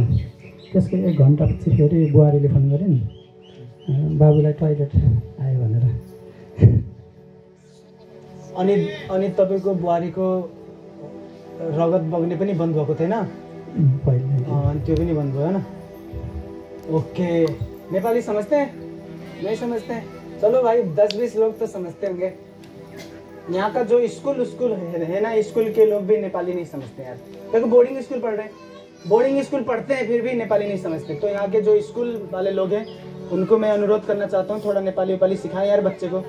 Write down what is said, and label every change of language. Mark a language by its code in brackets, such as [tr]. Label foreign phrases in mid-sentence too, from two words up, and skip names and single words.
[ne] त्यसको 1 घन्टापछि फेरि बुहारीले फोन गरिन्, बाबुलाई टोइलेट आयो भनेर। अनि तपाईँको बुहारीको रगत बग्ने पनि बन्द भएको थिएन? अनि त्यो पनि बन्द भयो होइन? [hi] ओके। नेपाली समझते हैं? नहीं समझते हैं? चलो भाई, 10-20 लोग तो समझते होंगे। यहाँ का जो स्कूल है ना, स्कूल के लोग भी नेपाली नहीं समझते यार। देखो बोर्डिंग स्कूल पढ़ रहे हैं, बोर्डिंग स्कूल पढ़ते हैं फिर भी नेपाली नहीं समझते। तो यहाँ के जो स्कूल वाले लोग हैं उनको मैं अनुरोध करना चाहता हूँ, थोड़ा नेपाली सिखाएं यार बच्चे को।